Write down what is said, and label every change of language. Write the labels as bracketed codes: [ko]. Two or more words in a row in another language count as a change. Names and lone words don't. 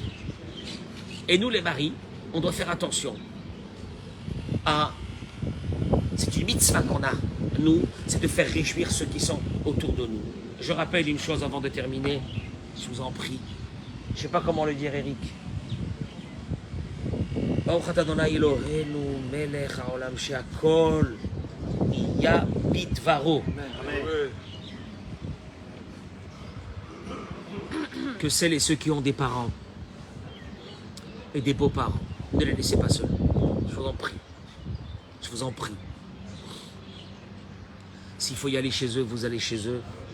[fr] Et nous, les maris, on doit faire attention. C'est une mitzvah qu'on a, nous, c'est de faire réjouir ceux qui sont autour de nous. Je rappelle une chose avant de terminer, je vous en prie. Je ne sais pas comment le dire, Eric. [he] ברוך אתה ה' אלוהינו מלך העולם שהכל נהיה בדברו. [fr] Que celles et ceux qui ont des parents et des beaux-parents, ne les laissez pas seuls. Je vous en prie. Je vous en prie. S'il faut y aller chez eux, vous allez chez eux.